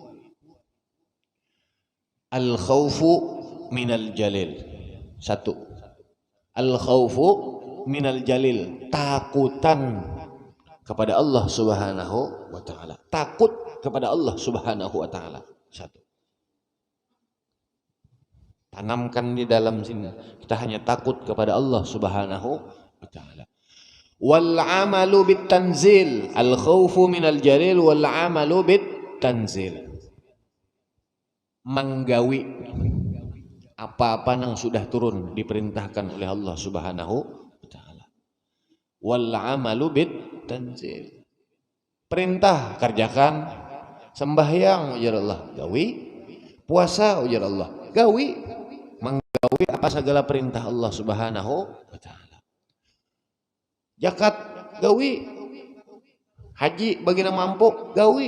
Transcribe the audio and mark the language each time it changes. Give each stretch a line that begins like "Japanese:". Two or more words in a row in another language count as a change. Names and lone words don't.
Arabic: الخوف من الجليل satu الخوف من الجليل,
Indonesian: takutan kepada
Arabic: الله سبحانه وتعالى.
Indonesian: Takut kepada
Arabic: الله سبحانه وتعالى.
Indonesian: Satu. Tanamkan di dalam sini. Kita hanya takut kepada
Arabic: الله سبحانه وتعالى. والعمل بالتنزيل، الخوف من الجليل والعمل بالتنزيل.
Banjar: Menggawi apa-apa yang sudah turun diperintahkan oleh
Arabic: الله سبحانه وتعالى. والعمل بالتنزيل.
Banjar: Perintah kerjakan, sembahyang ujar Allah, gawi, puasa ujar Allah, gawi, menggawi apa segala perintah
Arabic: الله سبحانه وتعالى.
Banjar: Zakat gawi, haji bagi yang mampu gawi.